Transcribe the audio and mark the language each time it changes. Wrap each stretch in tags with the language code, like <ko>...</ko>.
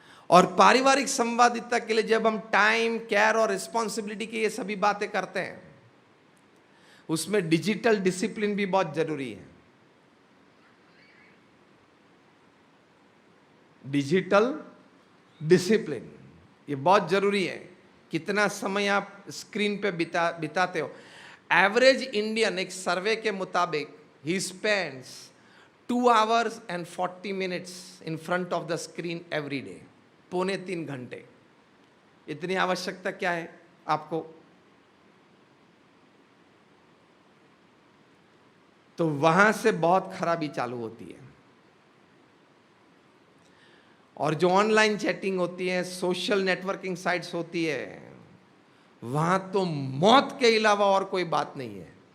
<hi>और पारिवारिक संवादिता के लिए जब हम टाइम, केयर और रिस्पॉन्सिबिलिटी की ये सभी बातें करते हैं, उसमें डिजिटल डिसिप्लिन भी बहुत जरूरी है। डिजिटल डिसिप्लिन ये बहुत जरूरी है। कितना समय आप स्क्रीन पे बिताते हो।</hi> <en>average Indian</en> <hi>एक सर्वे के मुताबिक</hi> <en>ही spends 2 hours and 40 minutes in front of the screen every day,</en> <hi>2.25 घंटे। इतनी आवश्यकता क्या है आपको? तो वहां से बहुत खराबी चालू होती है। और जो ऑनलाइन चैटिंग होती है, सोशल नेटवर्किंग साइट्स होती है, वहां तो मौत के अलावा और कोई बात नहीं है।</hi>